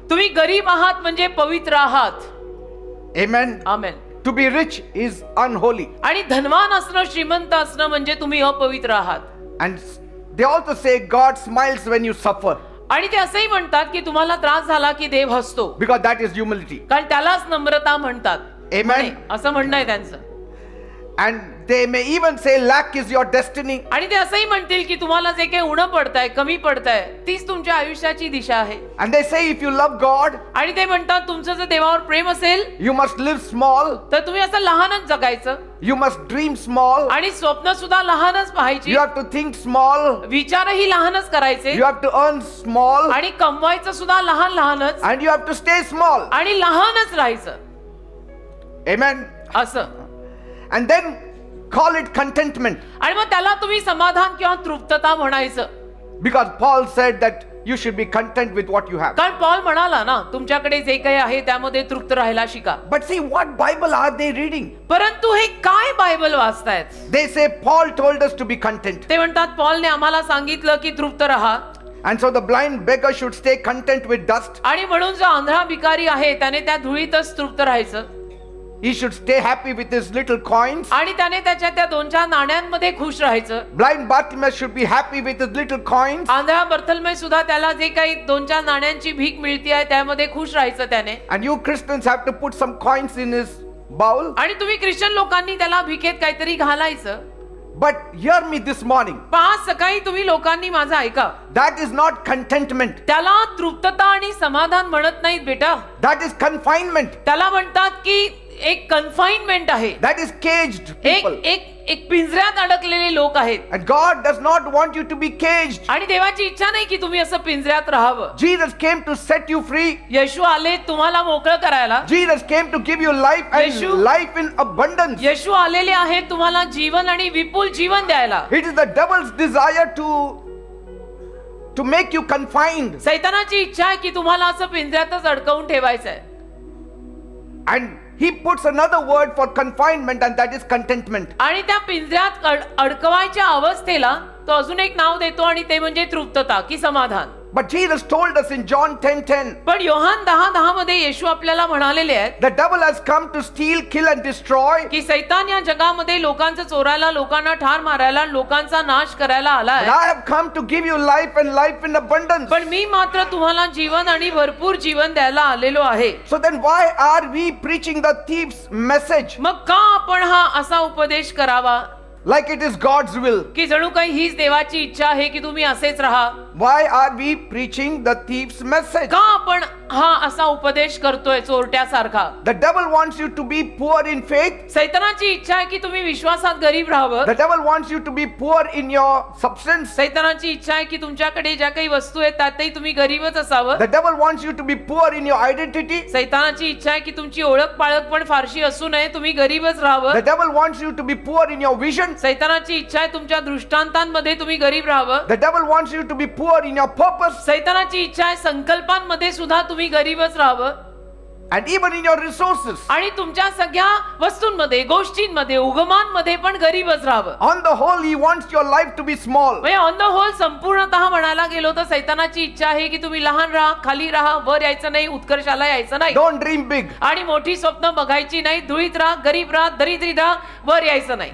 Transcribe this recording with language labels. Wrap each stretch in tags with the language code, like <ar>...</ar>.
<mr>तुम्ही गरीब आहात म्हणजे पवित्र आहात.</mr> <en>Amen.</en> <mr>Amen.</mr> <en>To be rich is unholy.</en> <mr>आणि धनवान असणं श्रीमंत असणं म्हणजे तुम्ही अपवित्र आहात.</mr> <en>And they also say God smiles when you suffer,</en> <mr>आणि ते असंही म्हणतात की तुम्हाला त्रास झाला की देव हसतो</mr> <en>because that is humility.</en> <mr>कारण त्यालाच नम्रता म्हणतात.</mr> <en>Amen.</en> <mr>म्हणे, असं म्हणणं आहे त्यांचं.</mr> <en>And they may even say lack is your destiny.</en> <mr>आणि ते असंही म्हणतील की तुम्हाला जे काही उणं पडतंय कमी पडतंय तीच तुमच्या आयुष्याची दिशा आहे.</mr> <en>And they say if you love God,</en> <mr>आणि ते म्हणतात तुमचं जर देवावर प्रेम असेल</mr> <en>you must live small,</en> <mr>तर तुम्ही असं लहानच जगायचं</mr> <en>you must dream small,</en> <mr>आणि स्वप्न सुद्धा लहानच पाहायची.</mr> <en>you have to think small,</en> <mr>विचारही लहानच करायचे</mr> <en>you have to earn small,</en> <mr>आणि कमवायचं सुद्धा लहान लहानच</mr> <en>and you have to stay small.</en> <mr>आणि लहानच राहायचं.</mr> <en>Amen.</en> <mr>असं</mr> <en>And then call it contentment,</en> <mr>आणि मग त्याला तुम्ही समाधान किंवा तृप्तता म्हणायचं.</mr> <en>because Paul said that you should be content with what you have.</en> <mr>कारण पॉल म्हणाला ना तुमच्याकडे जे काही आहे त्यामध्ये तृप्त राहायला शिका.</mr> <en>But see, what Bible are they reading?</en> <mr>परंतु हे काय Bible वाचतायत?</mr> <en>They say Paul told us to be content.</en> <mr>ते म्हणतात पॉलने आम्हाला सांगितलं की तृप्त राहा.</mr> <en>And so the blind beggar should stay content with dust.</en> <mr>आणि म्हणून जो आंधळा भिकारी आहे त्याने त्या धुळीतच तृप्त राहायचं.</mr> <en>He should stay happy with his little coins.</en> <mr>आणि त्याने त्याच्या त्या 2-4 नाण्यांमध्ये खुश राहायचं.</mr> <en>Blind Bartimaeus should be happy with his little coins.</en> <mr>आंधळा बर्थलमै सुद्धा त्याला जे काही 2-4 नाण्यांची भीक मिळते आहे त्यामध्ये खुश राहायचं त्याने.</mr> <en>And you Christians have to put some coins in his bowl.</en> <mr>आणि तुम्ही ख्रिश्चन लोकांनी त्याला भिकेत काहीतरी घालायचं.</mr> <en>But hear me this morning.</en> <mr>आज सकाळी तुम्ही लोकांनी माझं ऐका.</mr> <en>That is not contentment.</en> <mr>त्याला तृप्तता आणि समाधान म्हणत नाहीत बेटा.</mr> <en>That is confinement.</en> <mr>त्याला म्हणतात की एक कन्फाइनमेंट आहे,</mr> <en>That is caged</en> <mr>एक</mr> <en>people.</en> <mr>एक एक पिंजऱ्यात अडकलेले लोक आहेत.</mr> <en>And God does not want you to be caged.</en> <mr>आणि देवाची इच्छा नाही की तुम्ही असं पिंजऱ्यात राहावं.</mr> <en>Jesus came to set you free.</en> <mr>येशू आले तुम्हाला मोकळं करायला.</mr> <en>Jesus came to give you life and</en> <mr>Yeshu-</mr> <en>life in abundance.</en> <mr>येशू आलेले आहेत तुम्हाला जीवन आणि विपुल जीवन द्यायला.</mr> <en>It is the devil's desire to make you confined.</en> <mr>सैतानाची इच्छा आहे की तुम्हाला असं पिंजऱ्यातच अडकवून ठेवायचंय.</mr> <en>And he puts another word for confinement, and that is contentment.</en> <mr>आणि त्या पिंजऱ्यात अडकवायच्या अवस्थेला तो अजून एक नाव देतो आणि ते म्हणजे तृप्तता की समाधान.</mr> <en>But Jesus told us in John 10:10,</en> <mr>पण योहान 10:10 मध्ये येशू आपल्याला म्हणालेले आहेत</mr> <en>the devil has come to steal, kill and destroy.</en> <mr>की सैतान या जगामध्ये लोकांचं चोरायला, लोकांना ठार मारायला, लोकांचा नाश करायला आलाय.</mr> <en>But I have come to give you life and life in abundance.</en> <mr>पण मी मात्र तुम्हाला जीवन आणि भरपूर जीवन द्यायला आलेलो आहे.</mr> <en>So then why are we preaching the thief's message</en> <mr>मग का आपण हा असा उपदेश करावा</mr> <en>like it is God's will?</en> <mr>की जणू काही हीच देवाची इच्छा आहे की तुम्ही असेच राहा?</mr> <en>Why are we preaching the thief's message?</en> <mr>का आपण हा असा उपदेश करतोय चोरट्यासारखा?</mr> <en>The devil wants you to be poor in faith.</en> <mr>सैतानाची इच्छा आहे की तुम्ही विश्वासात गरीब राहावं.</mr> <en>The devil wants you to be poor in your substance.</en> <mr>सैतानाची इच्छा आहे की तुमच्याकडे ज्या काही वस्तू आहेत त्यातही तुम्ही गरीबच असावं.</mr> <en>The devil wants you to be poor in your identity.</en> <mr>सैतानाची इच्छा आहे की तुमची ओळख पाळख पण फारशी असू नये, तुम्ही गरीबच राहावं.</mr> <en>The devil wants you to be poor in your vision.</en> <mr>सैतानाची इच्छा आहे तुमच्या दृष्टांतांमध्ये तुम्ही गरीब राहावं.</mr> <en>The devil wants you to be poor in your purpose.</en> <mr>सैतानाची इच्छा आहे संकल्पांमध्ये सुद्धा तुम्ही गरीबच राहावं.</mr> <en>And even in your resources.</en> <mr>आणि तुमच्या सगळ्या वस्तूंमध्ये, गोष्टींमध्ये, उगमांमध्ये पण गरीबच राहावं.</mr> <en>On the whole, he wants your life to be small.</en> <mr>म्हणजे</mr> <en>on the whole</en> <mr>संपूर्णतः म्हणायला गेलो तर सैतानाची इच्छा आहे की तुम्ही लहान राहा, खाली राहा, वर यायचं नाही, उत्कर्षाला यायचं नाही.</mr> <en>Don't dream big.</en> <mr>आणि मोठी स्वप्न बघायची नाही, धुळीत राहा, गरीब राहा, दरिद्रीत राहा, वर यायचं नाही.</mr>